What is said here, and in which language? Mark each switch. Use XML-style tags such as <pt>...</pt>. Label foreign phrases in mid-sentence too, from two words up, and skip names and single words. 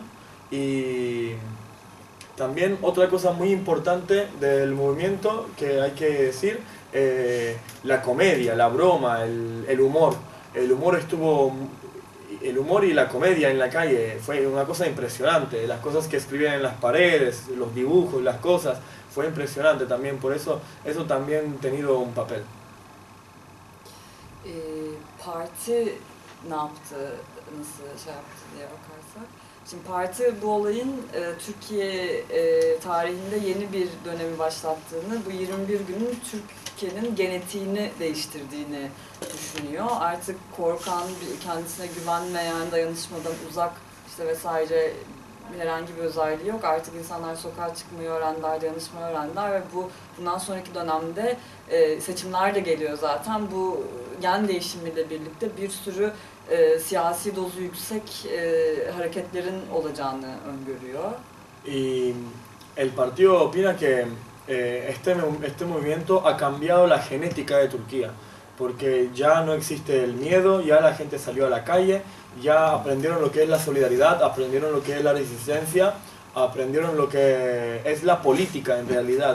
<es>Y también otra cosa muy importante del movimiento que hay que decir, la comedia, la broma, el humor. El humor estuvo el humor y la comedia en la calle fue una cosa impresionante. Las cosas que escribían en las paredes, los dibujos, las cosas, fue impresionante también. Por eso también ha tenido un papel.</es> <tr>Parti ne yaptı, nasıl şey yaptı diye bakarsak. Şimdi parti bu olayın Türkiye tarihinde yeni bir dönemi başlattığını, bu 21 günün Türkiye'nin genetiğini değiştirdiğini düşünüyor. Artık korkan, kendisine güvenmeyen, dayanışmadan uzak işte vesaire herhangi bir özelliği yok. Artık insanlar sokağa çıkmayı öğrendiler, dayanışmayı öğrendiler ve bundan sonraki dönemde seçimler de geliyor zaten. Bu gen değişimiyle birlikte bir sürü siyasi dozu yüksek hareketlerin olacağını öngörüyor.</tr> <es>Y el partido opina que este movimiento ha cambiado la genética de Turquía, porque ya no existe el miedo, ya la gente salió a la calle, ya aprendieron lo que es la solidaridad, aprendieron lo que es la resistencia, aprendieron lo que es la política en realidad.</es>